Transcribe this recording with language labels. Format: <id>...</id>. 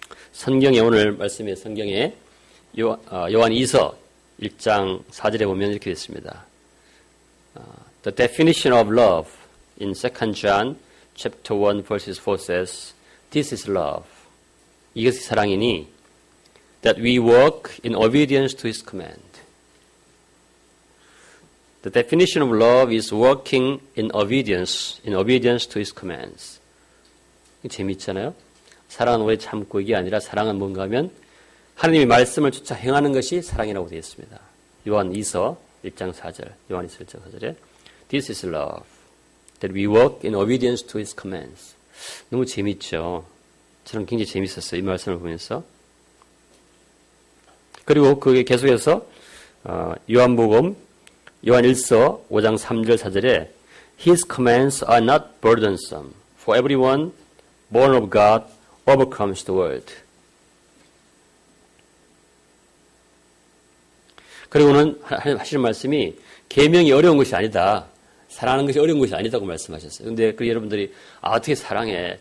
<ko>성경에 오늘 말씀의 성경에 요한 2서 1장 4절에 보면 이렇게 있습니다.</ko> <en>The definition of love in 2 John chapter 1 verses 4 says, This is love.</en> <ko>이것이 사랑이니</ko> <en>that we walk in obedience to His command. The definition of love is working in obedience to His commands.</en> <ko>재미있잖아요. 사랑은 오래 참고 이게 아니라 사랑은 뭔가 하면 하나님의 말씀을 쫓아 행하는 것이 사랑이라고 되어 있습니다. 요한 2서 1장 4절, 요한 2서 1장 4절에</ko> <en>This is love, that we walk in obedience to His commands.</en> <ko>너무 재미있죠. 저는 굉장히 재밌었어요. 이 말씀을 보면서. 그리고 그게 계속해서 요한복음 요한 1서 5장 3절 4절에</ko> <en>His commands are not burdensome, for everyone born of God overcomes the world.</en> <ko>그리고는 하시는 말씀이 계명이 어려운 것이 아니다. 사랑하는 것이 어려운 것이 아니다고 말씀하셨어요. 근데 그 여러분들이 어떻게 사랑해?</ko>